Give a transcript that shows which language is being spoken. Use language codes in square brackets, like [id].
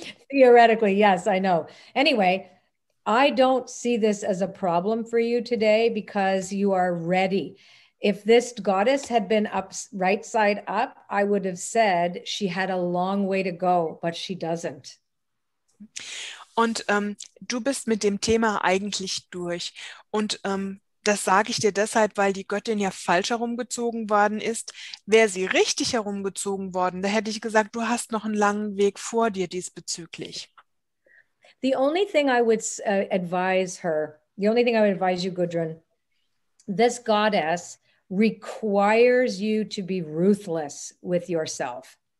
[en] Theoretically, yes, I know. Anyway, I don't see this as a problem for you today because you are ready. If this goddess had been up right side up, I would have said she had a long way to go, but she doesn't. [de] Und du bist mit dem Thema eigentlich durch. Und das sage ich dir deshalb, weil die Göttin ja falsch herumgezogen worden ist. Wäre sie richtig herumgezogen worden, da hätte ich gesagt, du hast noch einen langen Weg vor dir diesbezüglich. [en] The only thing I would advise you, Gudrun, this goddess requires you to be ruthless with yourself.